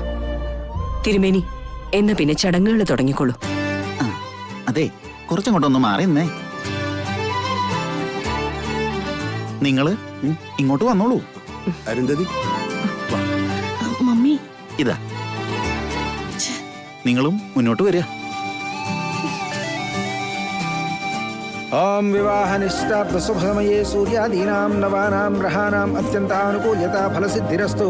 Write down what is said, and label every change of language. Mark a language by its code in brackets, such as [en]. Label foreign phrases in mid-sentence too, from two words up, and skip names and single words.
[ml] തിരുമേനി, എന്നാ പിന്നെ ചടങ്ങുകൾ തുടങ്ങിക്കോളൂ. അതെ, കുറച്ചങ്ങോട്ടൊന്ന് മാറി നിന്നേ. നിങ്ങള് ഇങ്ങോട്ട് വന്നോളൂ. അരുന്ധതി, മമ്മി, ഇതാ നിങ്ങളും മുന്നോട്ട് വരിക. [sa] ओम विवाह निष्ठाब्द शुभ समये सूर्यादीनां नवानां ग्रहाणां अत्यंतानुकूल्यता फलसिद्धिरस्तु।